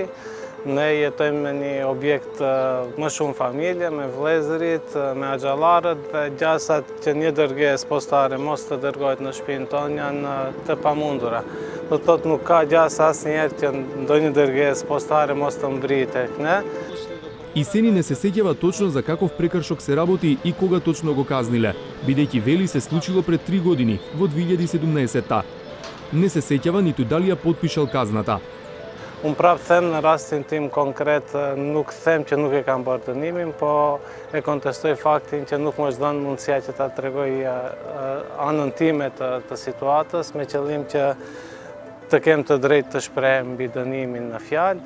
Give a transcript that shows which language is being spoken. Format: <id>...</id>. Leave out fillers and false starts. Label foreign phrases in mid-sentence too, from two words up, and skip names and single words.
<sq>Ne jetojmë me një objekt më shumë familje, me vëllezërit, me axhallarët dhe gjasat që një dërgesë postare mos të dërgohet në shtëpinë tonë janë të pamundura. Do të thotë nuk ka gjasa asnjëherë që ndonjë dërgesë postare mos të mbrijë tek ne.</sq> <mk>И сени не се сеќава точно за каков прекршок се работи и кога точно го казниле, бидејќи вели се случило пред 3 години, во 2017-та. Не се сеќава ниту дали ја потпишал казната.</mk> <sq>Unë prapë them në rastin tim konkret, nuk them që nuk e kam bërë dënimin, po e kontestoj faktin që nuk më është dhënë mundësia që ta tregoj anën time të situatës, me qëllim që të kem të drejtë të shprehem mbi dënimin në fjalë.</sq>